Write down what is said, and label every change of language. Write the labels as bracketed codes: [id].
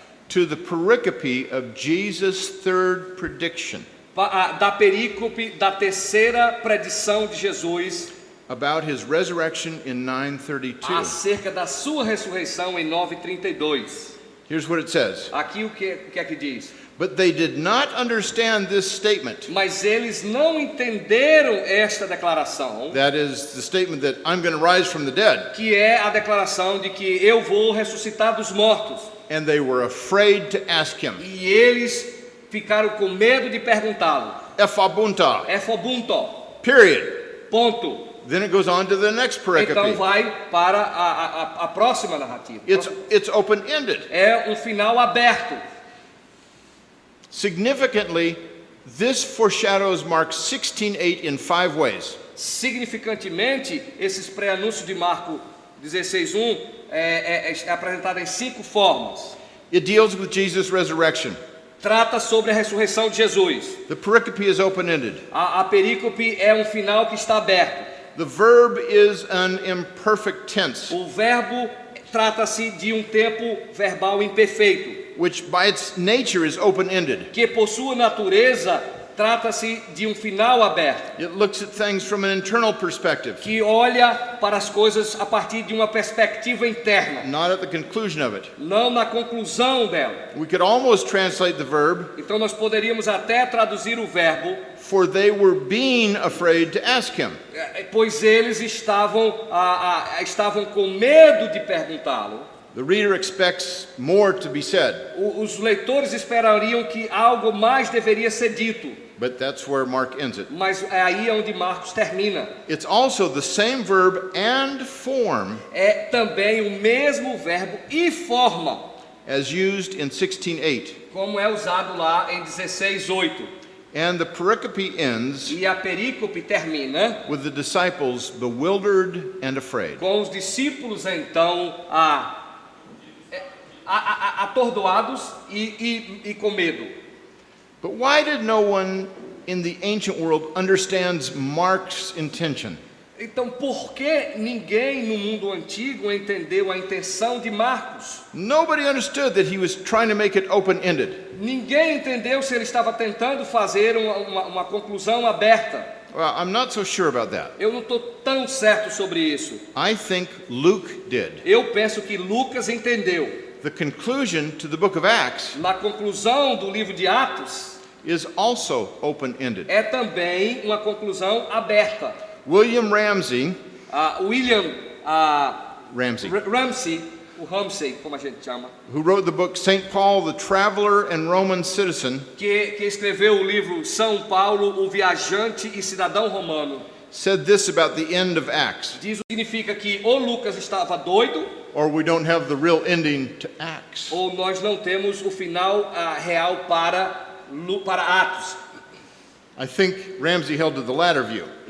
[en] To the pericope of Jesus' third prediction [pt] da perícope da terceira predição de Jesus [en] about his resurrection in 9:32. [pt] acerca da sua ressurreição em 9:32. [en] Here's what it says. [pt] Aqui o que é que diz? [en] But they did not understand this statement. [pt] Mas eles não entenderam esta declaração, [en] That is the statement that I'm going to rise from the dead. [pt] que é a declaração de que eu vou ressuscitar dos mortos. [en] And they were afraid to ask him. [pt] E eles ficaram com medo de perguntá-lo. [el] Ephabunta. Ephabunto. [en] Period. [pt] Ponto. [en] Then it goes on to the next [pt] Então [en] pericope. [pt] vai para a próxima narrativa. [en] It's open-ended. [pt] É um final aberto. [en] Significantly, this foreshadows Mark 16:8 in 5 ways. [pt] Significantemente, esses pré-anúncios de Marco 16:1 é apresentado em 5 formas. [en] It deals with Jesus' resurrection. [pt] Trata sobre a ressurreição de Jesus. [en] The pericope is open-ended. [pt] A perícope é um final que está aberto. [en] The verb is an imperfect tense, [pt] O verbo trata-se de um tempo verbal imperfeito, [en] which by its nature is open-ended. [pt] que por sua natureza trata-se de um final aberto, [en] It looks at things from an internal perspective, [pt] que olha para as coisas a partir de uma perspectiva interna, [en] not at the conclusion of it. [pt] não na conclusão dela. [en] We could almost translate the verb, [pt] Então nós poderíamos até traduzir o verbo, [en] for they were being afraid to ask him. [pt] pois eles estavam com medo de perguntá-lo. [en] The reader expects more to be said, [pt] Os leitores esperariam que algo mais deveria ser dito, [en] but that's where Mark ends it. [pt] mas é aí onde Marcos termina. [en] It's also the same verb and form [pt] É também o mesmo verbo e forma, [en] as used in 16:8. [pt] como é usado lá em 16:8. [en] And the pericope ends [pt] E a perícope termina [en] with the disciples bewildered and afraid. [pt] com os discípulos então atordoados e com medo. [en] But why did no one in the ancient world understands Mark's intention? [pt] Então, por que ninguém no mundo antigo entendeu a intenção de Marcos? [en] Nobody understood that he was trying to make it open-ended. [pt] Ninguém entendeu se ele estava tentando fazer uma conclusão aberta. [en] Well, I'm not so sure about that. [pt] Eu não estou tão certo sobre isso. [en] I think Luke did. [pt] Eu penso que Lucas entendeu. [en] The conclusion to the book of Acts [pt] Na conclusão do livro de Atos, [en] is also open-ended. [pt] é também uma conclusão aberta. [en] William Ramsey, William Ramsey, [pt] Ramsey, como a gente chama, [en] who wrote the book St. Paul, the Traveler and Roman Citizen, [pt] que escreveu o livro São Paulo, o Viajante e Cidadão Romano, [en] said this about the end of Acts. [pt] significa que ou Lucas estava doido, [en] Or we don't have the real ending to Acts. [pt] ou nós não temos o final real para Atos. [en] I think Ramsey held to the latter view.